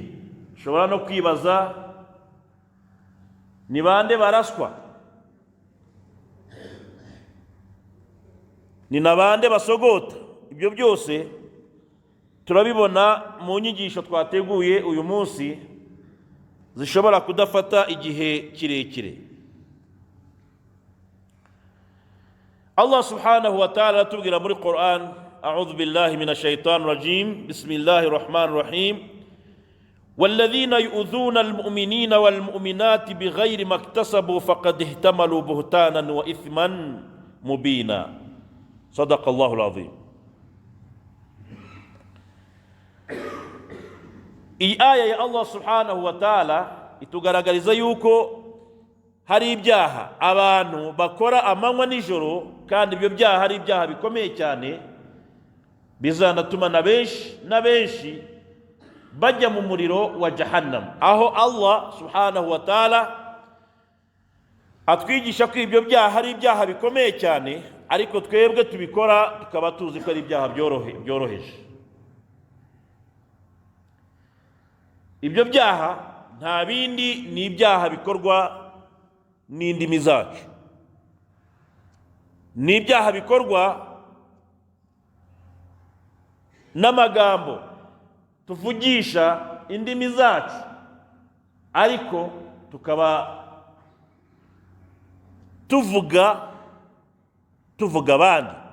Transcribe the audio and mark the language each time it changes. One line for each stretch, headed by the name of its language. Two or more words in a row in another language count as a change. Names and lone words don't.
Kinyarwanda: Dushobora no kwibaza ni bande baraswa? Ni na bande basogota? Ibyo byose turabibona mu nyigisho twateguye uyu munsi, zishobora kudafata igihe kirekire.
Arabic: الله سبحانه وتعالى
Kinyarwanda: atubwira muri Qur'an,
Arabic: أعوذ بالله من الشيطان الرجيم، بسم الله الرحمن الرحيم, والذين يؤذون المؤمنين والمؤمنات بغير ما اكتسبوا فقد احتملوا بهتانا وإثما مبينا. صدق الله العظيم.
Kinyarwanda: Iyi aya ya
Arabic: الله سبحانه وتعالى
Kinyarwanda: itugaragariza yuko hari ibyaha abantu bakora amanywa nijoro, kandi ibyo byaha hari ibyaha bikomeye cyane, bizanatuma na benshi bajya mu muriro wa jahannam, aho
Arabic: الله سبحانه وتعالى
Kinyarwanda: atwigisha ko ibyo byaha hari ibyaha bikomeye cyane, ariko twebwe tubikora tukaba tuzi ko ari ibyaha byoroheje. Ibyo byaha nta bindi ni ibyaha bikorwa n'indimi zacu, ni ibyaha bikorwa n'amagambo tuvugisha indimi zacu, ariko tukaba tuvuga abandi.